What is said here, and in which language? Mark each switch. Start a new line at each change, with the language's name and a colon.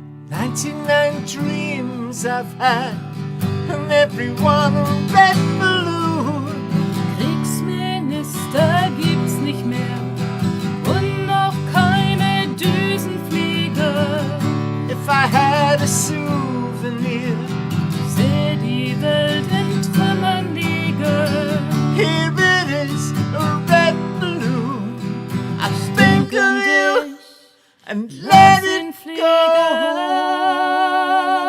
English: 99 dreams I've had, and every one a red balloon.
German: Kriegsminister gibt's nicht mehr und noch keine Düsenflieger.
English: If I had a souvenir,
German: Seh die Welt in Trümmern liegen.
English: here it is, a red balloon. I think of you and let it go.